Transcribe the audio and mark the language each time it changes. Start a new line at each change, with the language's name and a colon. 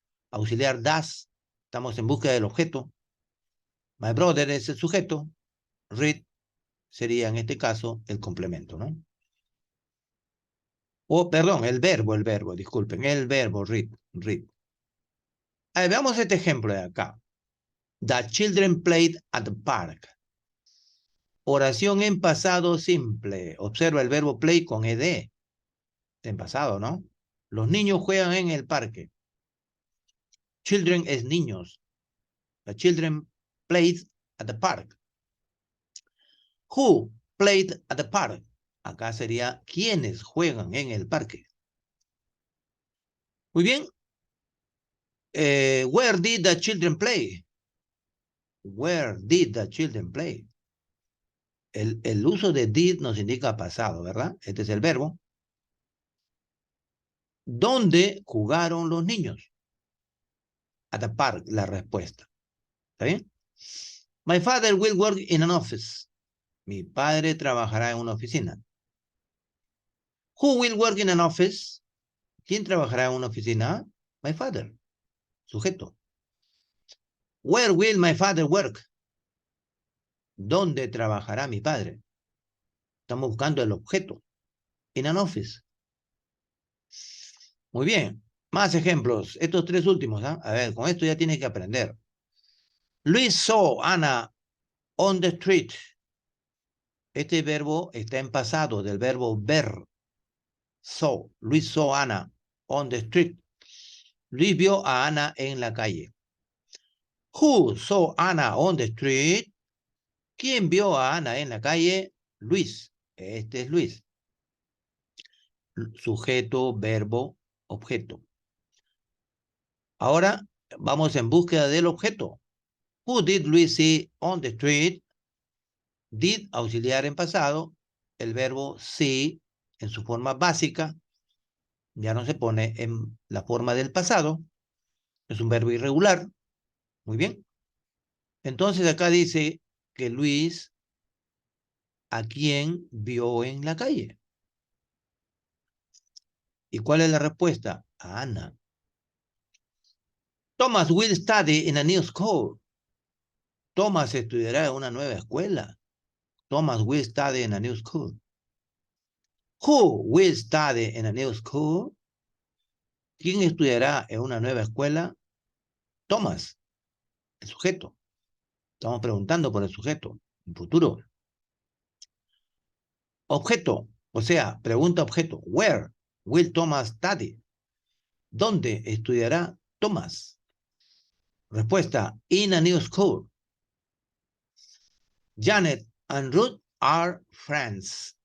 Spanish: Auxiliar does, estamos en búsqueda del objeto. My brother es el sujeto. Read sería en este caso el complemento, ¿no? Perdón, el verbo, disculpen, el verbo read. A ver, veamos este ejemplo de acá.
English: The children played at the park.
Spanish: Oración en pasado simple. Observa el verbo play con ed. En pasado, ¿no? Los niños juegan en el parque. Children es niños.
English: The children played at the park. Who played at the park?
Spanish: Acá sería quienes juegan en el parque. Muy bien.
English: Where did the children play? Where did the children play?
Spanish: El uso de did nos indica pasado, ¿verdad? Este es el verbo. ¿Dónde jugaron los niños?
English: At the park,
Spanish: la respuesta. ¿Está bien?
English: My father will work in an office.
Spanish: Mi padre trabajará en una oficina.
English: Who will work in an office?
Spanish: ¿Quién trabajará en una oficina?
English: My father.
Spanish: Sujeto.
English: Where will my father work?
Spanish: ¿Dónde trabajará mi padre? Estamos buscando el objeto.
English: In an office.
Spanish: Muy bien. Más ejemplos. Estos tres últimos. ¿Ah? A ver, con esto ya tienes que aprender.
English: Luis saw Anna on the street.
Spanish: Este verbo está en pasado del verbo ver.
English: Saw. Luis saw Anna on the street.
Spanish: Luis vio a Ana en la calle.
English: Who saw Anna on the street?
Spanish: ¿Quién vio a Ana en la calle? Luis. Este es Luis. Sujeto, verbo, objeto. Ahora vamos en búsqueda del objeto.
English: Who did Luis see on the street?
Spanish: Did, auxiliar en pasado. El verbo see en su forma básica ya no se pone en la forma del pasado. Es un verbo irregular. Muy bien. Entonces acá dice que Luis a quién vio en la calle. ¿Y cuál es la respuesta? A Ana.
English: Thomas will study in a new school.
Spanish: Thomas estudiará en una nueva escuela.
English: Thomas will study in a new school. Who will study in a new school?
Spanish: ¿Quién estudiará en una nueva escuela? Thomas, el sujeto. Estamos preguntando por el sujeto, en futuro. Objeto, o sea, pregunta objeto.
English: Where will Thomas study?
Spanish: ¿Dónde estudiará Thomas? Respuesta,
English: in a new school. Janet and Ruth are friends.